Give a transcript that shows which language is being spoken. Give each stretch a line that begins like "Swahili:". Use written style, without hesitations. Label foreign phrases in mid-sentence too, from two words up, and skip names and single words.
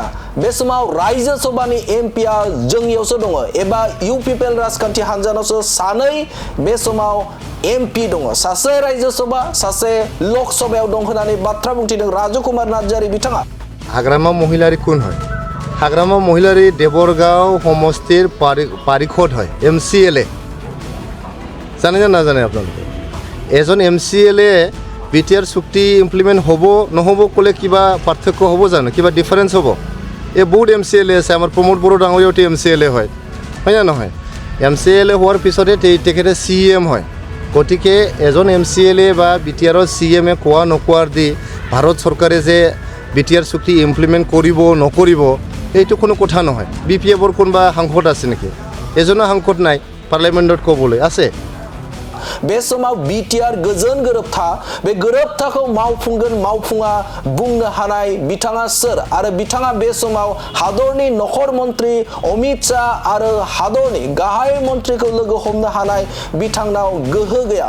Bodo: बे समाव राज्य सभानि एमपिआ जोंनियावसो दङ एबा इउपिपिएल राजखान्थि हान्जानावसो सानै बे समाव एमपि दङ। सासे राज्य सभा सासे लक सभायाव दं होननानै बाथ्रा बुंथिदों राजु कुमार नार्जारी बिथाङा।
Assamese: हाग्रामा महिलारी कोन হয়? हाग्रामा महिलारी देवरगाঁও সমষ্টিৰ পাৰিষদ হয়, এমচিএলএ। জানে না নাজানে আপোনালোকে? এজন এমচিএলএ বিটিআর চুক্তি ইমপ্লিমেণ্ট হ'ব নহ'ব ক'লে কিবা পাৰ্থক্য হ'ব জানো? কিবা ডিফাৰেঞ্চ হ'ব? এই বহুত এমচিএলএ আছে। আমাৰ প্ৰমোদ বড়ো ডাঙৰীয়াওতো এমচিএলএ হয় না নহয়? এমচিএলএ হোৱাৰ পিছতে তেখেতে চিএম হয়। গতিকে এজন এমচিএলএ বা বিটিআৰৰ চিএমে কোৱা নকোৱাৰ দি ভাৰত চৰকাৰে যে বিটিআৰ চুক্তি ইমপ্লিমেণ্ট কৰিব নকৰিব এইটো কোনো কথা নহয়। বিপিএফৰ কোনোবা সাংসদ আছে নেকি? এজনো সাংসদ নাই পাৰ্লিয়ামেণ্টত ক'বলৈ আছে।
Bodo: बे समाव बिटिआर गोजोन गोरोबथा बे गोरोबथाखौ मावफुंगोन मावफुङा बुंनो हानाय बिथाङा सोर? आरो बिथाङा बे समाव हादरनि नखर मन्त्रि अमित शाह आरो हादरनि गाहाय मन्त्रिखौ लोगो हमनो हानाय बिथांनाव गोहो गैया।